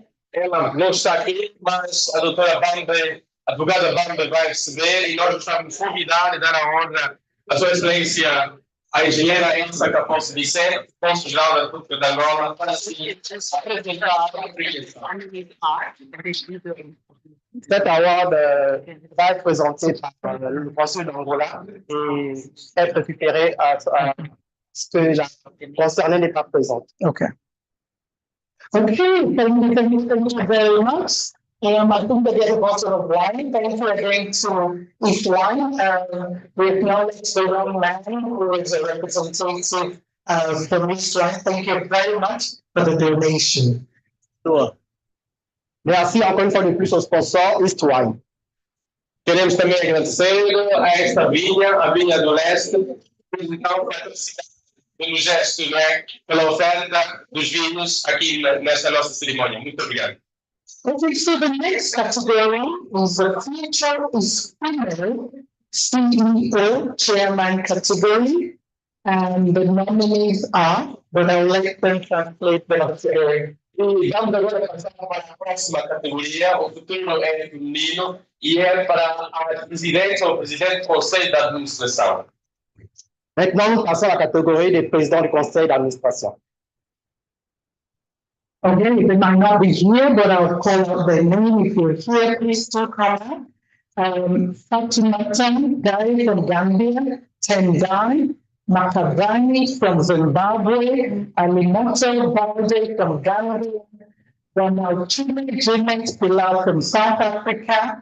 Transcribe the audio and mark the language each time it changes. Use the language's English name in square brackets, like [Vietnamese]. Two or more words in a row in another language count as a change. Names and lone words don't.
[Portuguese] Ela não está aqui, mas a doutora Bambe, a advogada Bambe, vai receber e nós gostávamos de convidar e dar a honra à Sua Excelência, a engenheira Elsa Caposo Vicente, Cônsul-Geral da República de Angola, para se apresentar a aplicação. [French] Cette award va être présentée par le consul d'Angola et être récupérée à ce que la concernée n'est pas présente. [English] Okay. Okay, thank you very much. I think that there's a bottle of wine. Thank you for agreeing to each wine. We acknowledge the young man who is a representative from East Wine. Thank you very much for the donation. Sure. [French] Merci encore une fois de plus au sponsor East Wine. [Portuguese] Queremos também agradecer a esta vinha, a Vinha do Leste, então, pelo gesto, não é? Pela oferta dos vinhos aqui nesta nossa cerimônia. Muito obrigado. [English] Okay, so the next category is the Future is Female CEO Chairman category, and the nominees are, but I'll let them translate the category. [Portuguese] E vamos agora passar para a próxima categoria, o futuro é feminino, e é para a presidente ou presidente do Conselho de Administração. [French] Maintenant, nous passons à la catégorie des présidents du conseil d'administration. [English] Okay, they might not be here, but I'll call out their name. If you're here, please do come up. Fatimata Guy from Gambia, Tendai Makavani from Zimbabwe, Alimoto Balde from Gambia, Ronaldinho Jimenez Pilar from South Africa.